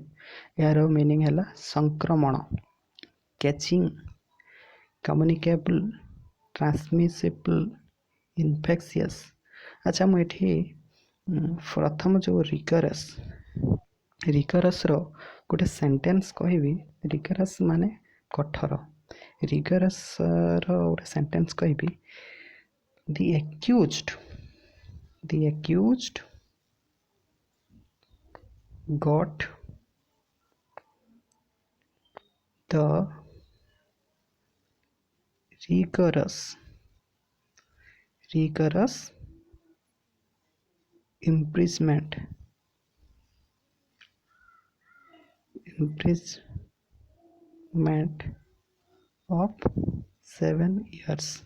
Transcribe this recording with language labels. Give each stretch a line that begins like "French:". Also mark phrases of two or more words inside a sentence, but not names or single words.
Odia: ଏହାର ମିନିଂ ହେଲା ସଂକ୍ରମଣ,
English: catching, communicable, transmissible, infectious.
Odia: ଆଚ୍ଛା, ମୁଁ ଏଠି ପ୍ରଥମ ଯେଉଁ ରିଗରସ୍ର ଗୋଟେ ସେଣ୍ଟେନ୍ସ କହିବି। ରିଗରସ୍ ମାନେ କଠୋର। ରିଗରସ୍ର ଗୋଟେ ସେଣ୍ଟେନ୍ସ କହିବି,
English: The accused got the rigorous imprisonment of 7 years.